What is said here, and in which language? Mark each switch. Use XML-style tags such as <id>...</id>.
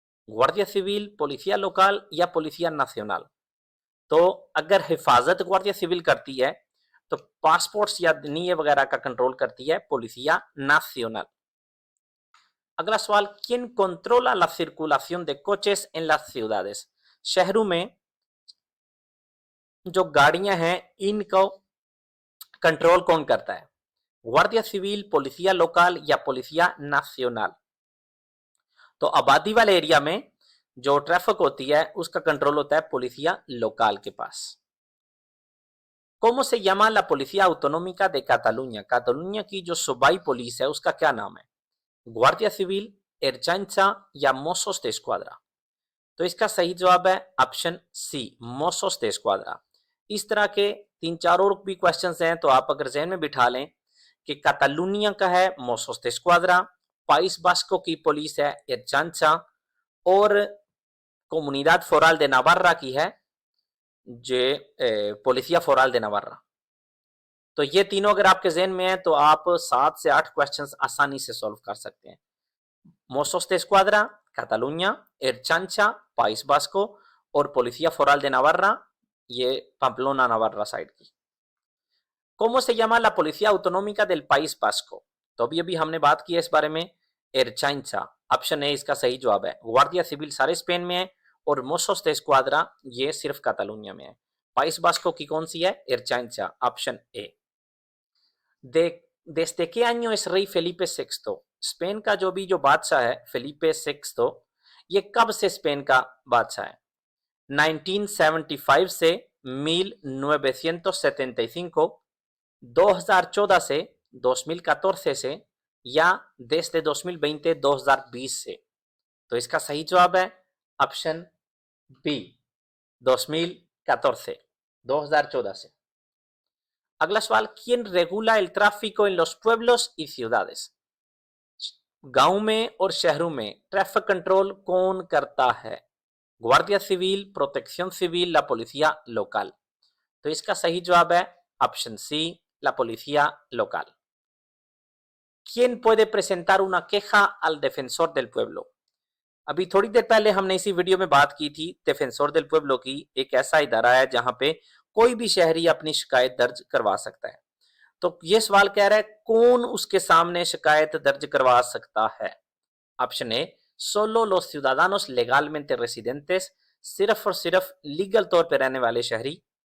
<hi>गुआर्डिया civil, पोलिसिया local या पोलिसिया नाcional? तो अगर हिफाजत गुआर्डिया सिविल करती है तो पासपोर्ट्स या नीए वगैरह का कंट्रोल करती है पोलिसिया नाcional। अगला सवाल,</hi> <es>¿quién controla la circulación de coches en las ciudades?</es> <hi>शहरों में जो गाड़ियां हैं इनको कंट्रोल कौन करता है? गुआर्डिया सिविल, पोलिसिया लोकल या पोलिसिया नाcional? तो आबादी वाले एरिया में जो ट्रैफिक होती है उसका कंट्रोल होता है पोलिसिया लोकल के पास।</hi> <es>¿Cómo se llama la Policía Autonómica de Cataluña?</es> <hi>cataluña की जो सूबाई पुलिस है उसका क्या नाम है? गुआर्डिया सिविल, एरचांचा या मोसोस de escuadra? तो इसका सही जवाब है ऑप्शन सी, मोसोस de escuadra। इस तरह के 3-4 और भी क्वेश्चंस हैं तो आप अगर जहन में बिठा लें कि कातालुनिया का है मोसोस de escuadra, पाइस बास्को की पुलिस है एरचांचा, और कोमुनिदाद फोरल दे नावार्रा की है जे पोलिसिया फोरल दे नावार्रा। तो ये तीनों अगर आपके जहन में है तो आप 7 से 8 क्वेश्चंस आसानी से सॉल्व कर सकते हैं। मोसोस de escuadra, कातालुनिया, एरचांचा, पाइस बास्को और पोलिसिया फोरल दे नावार्रा, ये पाम्पलोना नावार्रा साइड की।</hi> <es>¿Cómo se llama la Policía Autonómica del País Vasco?</es> <hi>तो अभी हमने बात की है इस बारे में, एरचांचा। ऑप्शन ए इसका सही जवाब है। गुआर्डिया सिविल सारे स्पेन में है और मोसोस de escuadra ये सिर्फ कातालुनिया में है। पाइस बास्को की कौन सी है? एरचांचा, option A.</hi> <es>desde qué año es rey Felipe VI?</es> <hi>Spain का जो बादशाह है फेलिपे VI, ये कब से स्पेन का बादशाह है? 1975 से 1975, 2014 से 2014 से या</hi> <es>desde 2020</es> <hi>2020 से? तो इसका सही जवाब है ऑप्शन बी, 2014, 2014 से। अगला सवाल,</hi> <es>¿quién regula el tráfico en los pueblos y ciudades?</es> <hi>गांव में और शहरों में ट्रैफिक कंट्रोल कौन करता है? गुआर्डिया सिविल, प्रोटेक्शन सिविल, ला पोलिसिया लोकल। तो इसका सही जवाब है ऑप्शन सी, ला पोलिसिया local.</hi> <es>¿Quién puede presentar una queja al defensor del pueblo?</es> <hi>अभी थोड़ी देर पहले हमने इसी वीडियो में बात की थी डिफेंसोर del pueblo की। एक ऐसा इदारा है जहां पे कोई भी शहरी अपनी शिकायत दर्ज करवा सकता है। तो ये सवाल कह रहा है कौन उसके सामने शिकायत दर्ज करवा सकता है? Option A,</hi> <es>solo los ciudadanos legalmente residentes,</es> <hi>सिर्फ और सिर्फ लीगल तौर पर रहने वाले शहरी।</hi>